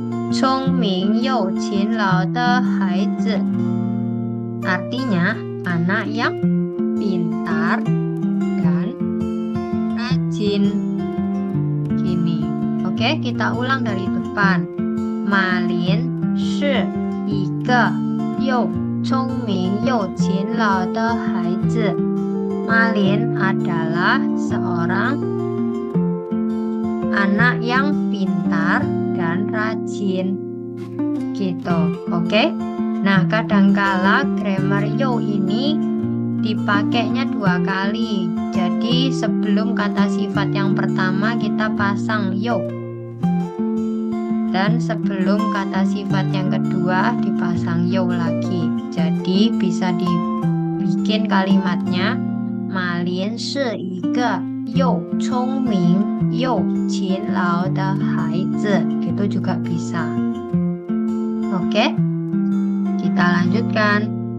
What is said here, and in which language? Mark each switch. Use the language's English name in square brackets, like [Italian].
[Indonesian] 聪明又勤劳的孩子 artinya anak yang pintar dan rajin. Gini. Oke, kita ulang dari depan. [Chinese] Malin 是一个又聪明又勤劳的孩子. [Indonesian] Malin adalah seorang anak yang pintar dan rajin. Gitu. Oke? Nah, kadangkala grammar yo ini dipakainya dua kali. Jadi sebelum kata sifat yang pertama kita pasang yo. Dan sebelum kata sifat yang kedua dipasang yo lagi. Jadi bisa dibikin kalimatnya Malin 是一个又聪明又勤劳的孩子. Gitu juga bisa. Oke? Kita lanjutkan.